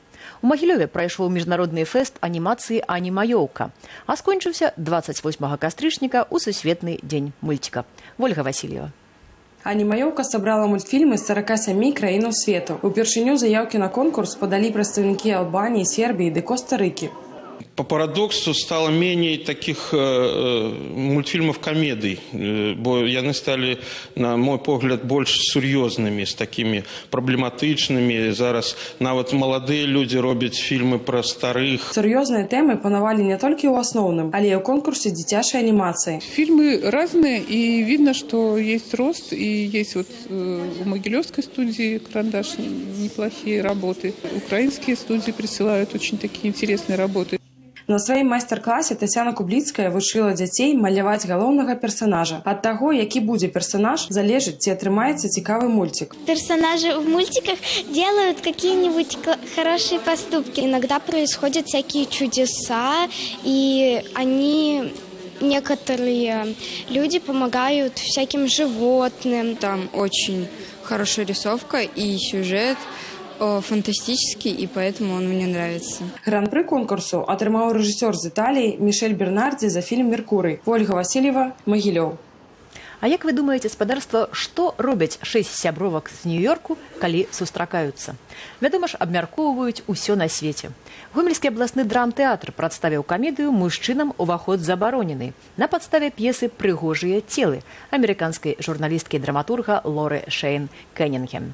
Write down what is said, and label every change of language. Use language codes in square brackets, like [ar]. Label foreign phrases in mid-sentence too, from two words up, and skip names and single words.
[be] У Магілёве прайшоў міжнародны фэст анімацыі «Анімаёўка», а скончыўся 28 кастрычніка ў Сусветны дзень мульціка. Вольга Васильева. «Анімаёўка» сабрала мультфільмы з 47 краінаў свету. Упершыню заяўкі на конкурс падалі прадстаўнікі Албаніі, Сербіі ды Коста-Рыкі. [ru] По парадоксу стало менее таких мультфильмов-комедий, [be] бо яны стали, на мой погляд, больше сур'ёзнымі, з такими праблематычнымі. Зараз нават маладыя людзі робяць фільмы пра старых. Сур'ёзныя тэмы панавалі не толькі ў асноўным, але і ў конкурсе дзіцячай анімацыі. [ru] Фильмы разные, и видно, что есть рост, и есть вот у Могилевской студии «Карандаш» неплохие работы. Украинские студии присылают очень такие интересные работы. [be] На сваім майстар-класе Тацяна Кубліцкая вучыла дзяцей маляваць галоўнага персонажа. Ад таго, які будзе персонаж, залежыць, ці атрымаецца цікавы мультик. [ru] Персонажи в мультиках делают какие-нибудь хорошие поступки. Иногда происходят всякие чудеса, и некоторые люди помогают всяким животным. Там очень хорошая рисовка и сюжет фантастический, и поэтому он мне нравится. [be] Гран-пры конкурсу атрымаў рэжысёр з Італіі Мішель Бернардзі за фільм «Меркурый». Ольга Васильева, Магілёў. А як вы думаеце, спадарства, што робяць 6 сябровак з Нью-Йорку, калі сустракаюцца? Вядома ж, абмяркоўваюць усё на свеце. Гомельскі абласны драм-тэатр прадставіў камедыю «Мужчынам уваход забаронены» на падставе п'есы «Прыгожыя целы» амерыканскай журналісткі і драматурга Лоры Шейн Кеннінгем.